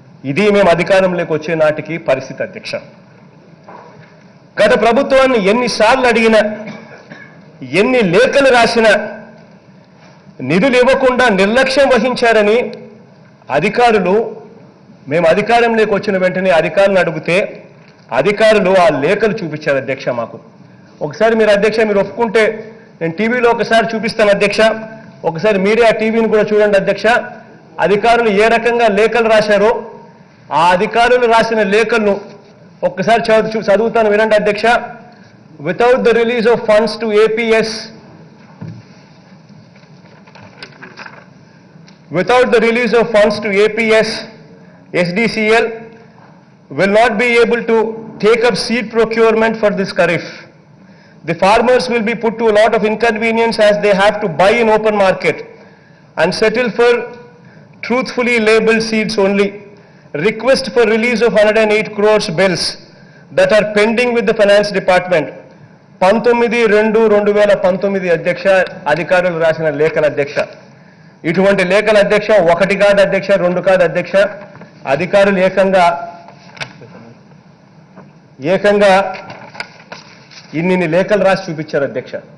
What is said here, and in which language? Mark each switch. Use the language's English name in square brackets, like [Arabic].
[Telugu] ఇది మేము అధికారంలోకి వచ్చే నాటికి పరిస్థితి అధ్యక్ష. గత ప్రభుత్వాన్ని ఎన్నిసార్లు అడిగినా, ఎన్ని లేఖలు రాసినా నిధులు ఇవ్వకుండా నిర్లక్ష్యం వహించారని అధికారులు, మేము అధికారంలోకి వచ్చిన వెంటనే అధికారులను అడిగితే అధికారులు ఆ లేఖలు చూపించారు అధ్యక్ష మాకు. ఒకసారి మీరు అధ్యక్ష మీరు ఒప్పుకుంటే నేను టీవీలో ఒకసారి చూపిస్తాను అధ్యక్ష. ఒకసారి మీడియా టీవీని కూడా చూడండి అధ్యక్ష. అధికారులు ఏ రకంగా లేఖలు రాశారో ఆ అధికారులు రాసిన లేఖలను ఒక్కసారి చదువుతాను వినండి అధ్యక్ష. [English] Without the release of funds to APS, without the release of funds to APS, SDCL will not be able to take up seed procurement for this kharif. The farmers will be put to a lot of inconvenience as they have to buy in open market and settle for truthfully labeled seeds only. Request for release of 108 crores bills that are pending with the finance department. [Telugu] 19/2/2019 అధ్యక్ష అధికారులు రాసిన లేఖల అధ్యక్ష. ఇటువంటి లేఖల అధ్యక్ష 1 కాదు అధ్యక్ష, 2 కాదు అధ్యక్ష. అధికారులు ఏకంగా ఇన్ని లేఖలు రాసి చూపించారు అధ్యక్ష.